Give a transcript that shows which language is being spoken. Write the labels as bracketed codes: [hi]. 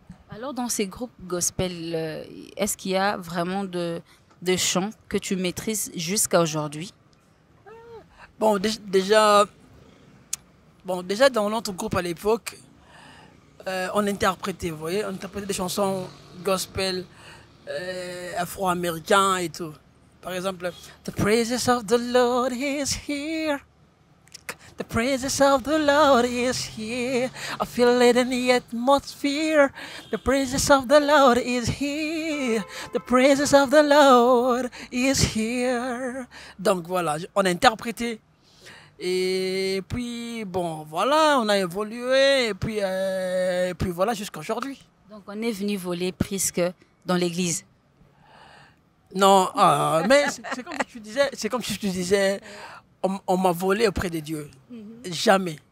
[fr] Alors dans ces groupes gospel, est-ce qu'il y a vraiment de chants que tu maîtrises jusqu'à aujourd'hui? Bon, déjà dans notre groupe à l'époque, on interprétait, vous voyez, on interprétait des chansons gospel afro-américains et tout. Par exemple, [en] The praises of the Lord is here. The praises of the Lord is here. I feel it in the atmosphere. The praises of the Lord is here. The praises of the Lord is here. [fr] Donc voilà, on a interprété. Et puis, bon, voilà, on a évolué. Et puis voilà, jusqu'à aujourd'hui. Donc on est venu voler Prisk dans l'église. Non, mais c'est comme si tu disais, on m'a volé auprès de Dieu. Jamais.